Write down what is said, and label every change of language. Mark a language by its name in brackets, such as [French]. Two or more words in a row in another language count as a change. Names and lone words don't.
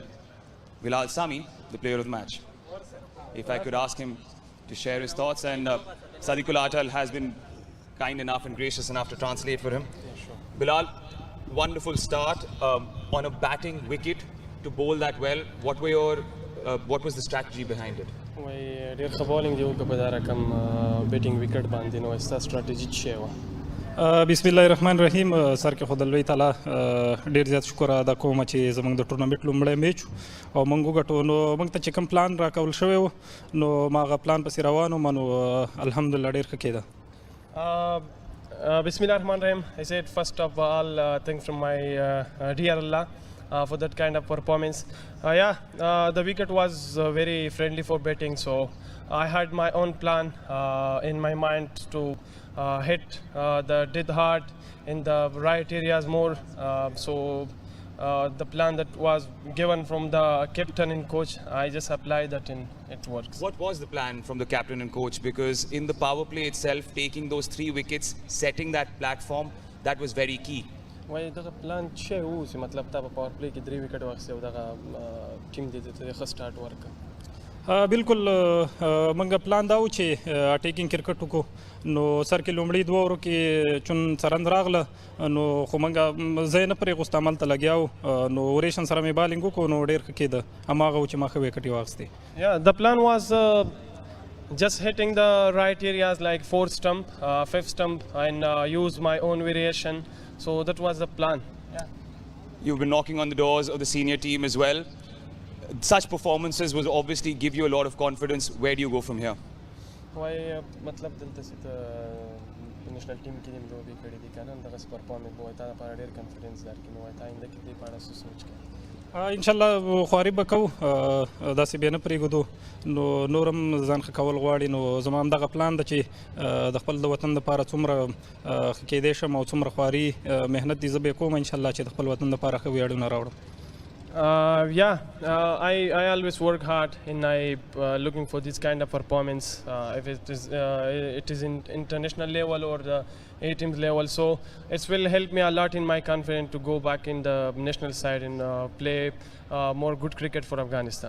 [English] Bilal Sami, the player of the match. If I could ask him to share his thoughts, and Sadiqul Atal has been kind enough and gracious enough to translate for him. Yeah, sure. Bilal, wonderful start on a batting wicket to bowl that well. What was the strategy behind it? [Pashto] وای ډیر ښه بولینګ دی وکړه په دا رقم [English] batting wicket [Pashto] باندې نو ستا سټراټیجي څه شی وه؟ [Arabic] بسم الله الرحمن الرحیم. [Pashto] سر کې خو د لوی تعالی ډېر زیات شکر ادا کوم چې زموږ د ټورنمنټ لومړی میچ او موږ وګټو. نو موږ ته چې کوم پلان راکول شوی و نو ما هغه پلان پسې روان وم، نو الحمدلله ډېر ښه کېده. [Arabic] بسم الله الرحمن الرحیم. [English] I said first of all thanks from my dear Allah for that kind of performance. The wicket was very friendly for batting, so I had my own plan in my mind to hit the dead hard in the right areas more. The plan that was given from the captain and coach, I just applied that and it works. What was the plan from the captain and coach? Because in the power play itself, taking those 3 wickets, setting that platform, that was very key. [Pashto] وای دغه پلان چې و چې مطلب تا په [English] power play [Pashto] کې 3 وکټ واخیستې او دغه ټیم دې ته ښه سټارټ ورکړه. بالکل موږ پلان دا و چې اټیکینګ کرکټ وکړو. نو سر کې لومړي 2 اورو کې چون سرند راغله نو خو موږ زه یې نه پرېښوست، عمل ته لګیا وو. نو اوریشن سره مې بالینګ وکړو نو ډېر ښه کېده. هماغه و چې ما ښه وکټ یې واخیستې. [English] Yeah, the plan was just hitting the right areas like 4th stump, 5th stump and use my own variation. So that was the plan. Yeah. You've been knocking on the doors of the senior team as well. Such performances will obviously give you a lot of confidence. Where do you go from here? [Pashto] وای مطلب دلته چې ته [English] national team [Pashto] کې دې لوبې کړې دي که نه دغسې پرفارمنس به وایي تا لپاره ډېر کانفیډنس درکړي. نو وایي تا آینده کې دې په اړه څه سوچ کوې؟ انشاءالله خواري به کوو، داسې بیا نه پرېږدو. نو نور هم ځان ښه کول غواړي. نو زما همدغه پلان ده چې د خپل د وطن دپاره څومره ښه کېدی شم او څومره خواري محنت دې زه به یې کوم انشاءالله چې د خپل وطن دپاره ښه ویاړونه راوړم. [English] I always work hard and I looking for this kind of performance. If it is in international level or the A-team level, so it will help me a lot in my confidence to go back in the national side and play more good cricket for Afghanistan.